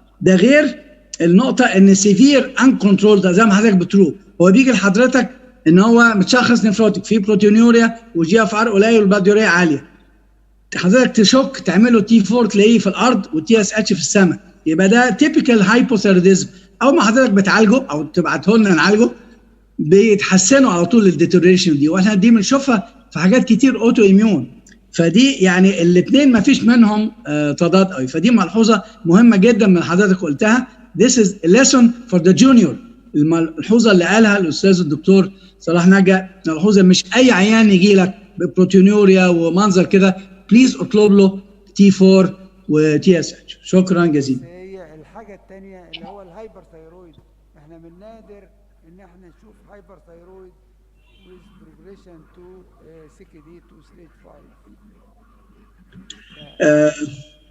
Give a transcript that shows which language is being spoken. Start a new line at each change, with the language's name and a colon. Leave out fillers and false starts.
Arabic: ده غير النقطه ان سيفير ان كنترول، زي ما حضرتك بتقول، هو بيجي لحضرتك ان هو متشخص نفروتيك في بروتينيوريا وجي اف ار قليل والباديوريا عاليه، حضرتك تشك تعمله تي 4 تلاقيه في الارض والتي اس اتش في السماء، يبقى ده تيبيكال هايبوثايروديزم. اول ما حضرتك بتعالجه او تبعته لنا نعالجه بيتحسنوا على طول الديتوريشن دي، واحنا دي بنشوفها في حاجات كتير اوتو اميون، فدي يعني الاثنين ما فيش منهم تضاد قوي، فدي ملحوظه مهمه جدا من حضرتك قلتها.
English: This is a lesson for the junior.
Arabic: الملحوظه اللي قالها الاستاذ الدكتور صلاح نجا، ملحوظه مش اي عيان يجي لك ببروتينيوريا ومنظر كده بليز اطلب له تي 4 وتي اس اتش. شكرا جزيلا. هي الحاجه الثانيه اللي هو الهايبرثايرويد، احنا من نادر ان احنا نشوف هايبرثايرويد
English: with progression to CKD to stage 5.